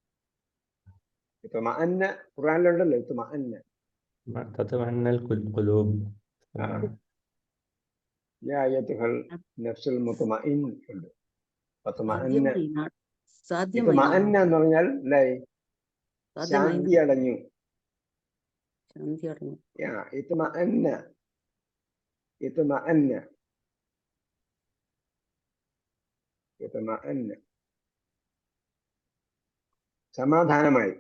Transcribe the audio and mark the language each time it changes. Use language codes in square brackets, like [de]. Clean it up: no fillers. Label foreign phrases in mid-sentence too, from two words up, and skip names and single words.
[ml] اطمئن ഖുർആനിലുണ്ടല്ലോ اطمئن. [ar] تطمئن القلوب. يا أيتها النفس المطمئن ഉണ്ട്. اطمئن [ml] സാധ്യമായി എന്ന് പറഞ്ഞാൽ അല്ലേ? ശാന്തി അടഞ്ഞു. ശാന്തി അടഞ്ഞു. [ar] اطمئن اطمئن اطمئن സമാധാനമായി.